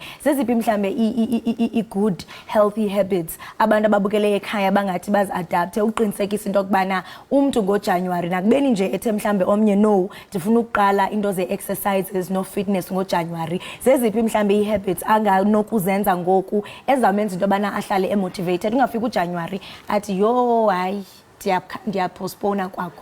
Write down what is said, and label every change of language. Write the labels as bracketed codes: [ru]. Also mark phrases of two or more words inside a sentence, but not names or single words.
[xh] Zeziphi mhlambe i-good healthy habits abantu ababukele ekhaya bangathi bazi-adapte uqinisekisa into yokubana umntu ngoJanuwari nakubeni nje ethe mhlambe omnye no ndifuna ukuqala into ze-exercises no-fitness ngoJanuwari, zeziphi mhlambe ii-habits anganokuzenza ngoku ezamenza into yobana ahlale emotivated, ungafika uJanuwari athi yo hayi ndiyapostpona kwakho?